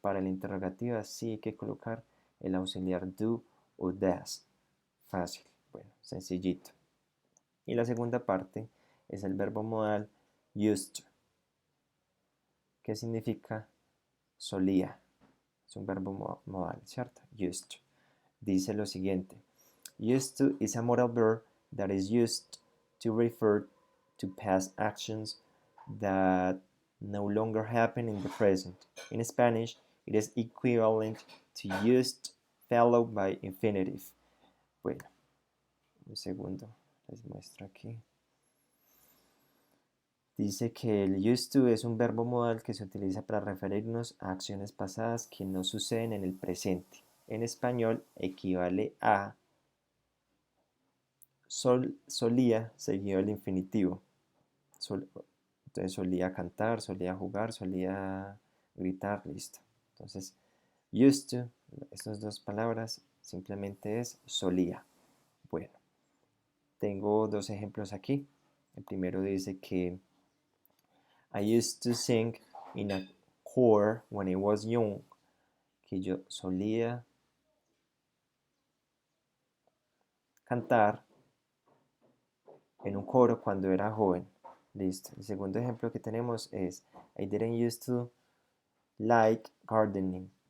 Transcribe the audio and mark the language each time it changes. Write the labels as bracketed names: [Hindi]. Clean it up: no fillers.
[Spanish] Para la interrogativa sí hay que colocar el auxiliar do o does. Fácil. Bueno, sencillito. Y la segunda parte es el verbo modal used to. ¿Qué significa? Solía. Es un verbo modal, ¿cierto? Used to. Dice lo siguiente. [English] Used to is a modal verb that is used to refer to past actions that no longer happen in the present. In Spanish, it is equivalent to used followed by infinitive. [Spanish] Bueno, un segundo, les muestro aquí. Dice que el used to es un verbo modal que se utiliza para referirnos a acciones pasadas que no suceden en el presente. En español equivale a solía seguido el infinitivo. Entonces solía cantar, solía jugar, solía gritar, listo. Entonces, used to, estas dos palabras simplemente es solía. Bueno, tengo dos ejemplos aquí. El primero dice que [English] I used to sing in a choir when I was young. [Spanish] Que yo solía cantar en un coro cuando era joven. Listo. El segundo ejemplo que tenemos es [English] I didn't used to like gardening.